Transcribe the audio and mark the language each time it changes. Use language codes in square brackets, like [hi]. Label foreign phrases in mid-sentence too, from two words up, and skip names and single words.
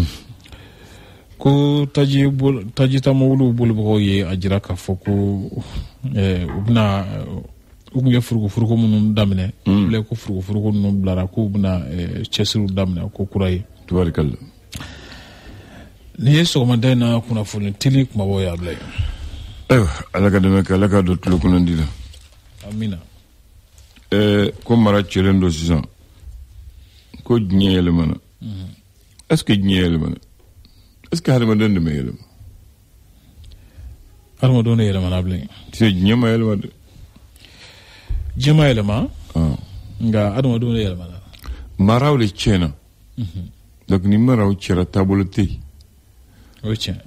[bm] Ko tajita mobuluw bolibagaw ye a jira k'a fɔ ko u bɛna u tun ye furuko minnu daminɛ Ablaye ko furuko ninnu bilara k'u bɛna cɛsiriw daminɛ ko kura ye. Tubarikala. Nin ye sɔgɔmada in na kunnafoni teli kumabɔ ye Ablaye. Ayiwa Ala ka dɛmɛ kɛ Ala ka don tulo kɔnɔndi la. Amina. Ko mara cɛlen don sisan ko diɲɛ yɛlɛmana [fr] est-ce que [bm] diɲɛ yɛlɛmana [fr] est-ce que [bm] hadamaden de ma yɛlɛma hadamadenw de yɛlɛmana Ablaye. diɲɛ ma yɛlɛma de diɲɛ ma yɛlɛma nka hadamadenw de yɛlɛmana maraw de tiɲɛna donc ni maraw cɛra taabolo tɛ yen o ye tiɲɛ